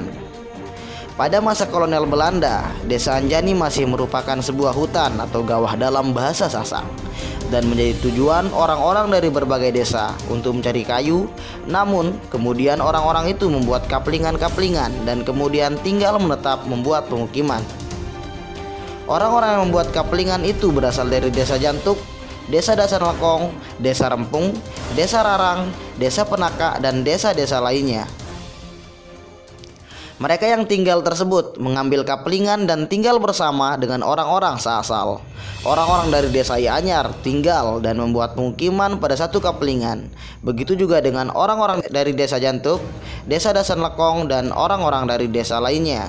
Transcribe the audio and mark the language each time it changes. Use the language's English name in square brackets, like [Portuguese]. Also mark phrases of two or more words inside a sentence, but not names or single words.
[Indonesian] Pada masa kolonial Belanda, Desa Anjani masih merupakan sebuah hutan atau gawah dalam bahasa Sasak dan menjadi tujuan orang-orang dari berbagai desa untuk mencari kayu. Namun kemudian orang-orang itu membuat kaplingan-kaplingan dan kemudian tinggal menetap membuat pemukiman. Orang-orang yang membuat kaplingan itu berasal dari Desa Jantuk, Desa Dasan Lekong, Desa Rempung, Desa Rarang, Desa Penaka, dan desa-desa lainnya. Mereka yang tinggal tersebut mengambil kaplingan dan tinggal bersama dengan orang-orang seasal. Orang-orang dari desa Ianyar tinggal dan membuat pemukiman pada satu kaplingan. Begitu juga dengan orang-orang dari desa Jantuk, Desa Dasan Lekong, dan orang-orang dari desa lainnya.